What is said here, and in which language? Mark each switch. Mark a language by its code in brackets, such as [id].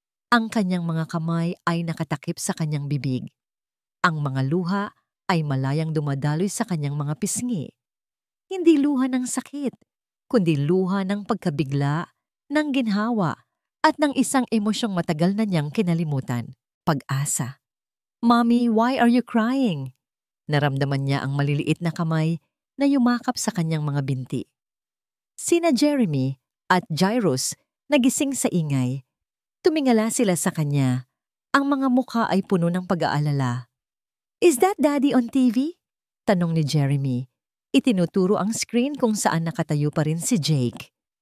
[tl] Ang kanyang mga kamay ay nakatakip sa kanyang bibig. Ang mga luha ay malayang dumadaloy sa kanyang mga pisngi. Hindi luha ng sakit, kundi luha ng pagkabigla, ng ginhawa, at ng isang emosyong matagal na niyang kinalimutan, pag-asa. [en] Mommy, why are you crying? [tl] Naramdaman niya ang maliliit na kamay na yumakap sa kanyang mga binti. Sina Jeremy at Jairus nagising sa ingay. Tumingala sila sa kanya. Ang mga mukha ay puno ng pag-aalala. [en] Is that Daddy on TV? [tl] Tanong ni Jeremy. Itinuturo ang screen kung saan nakatayo pa rin si Jake.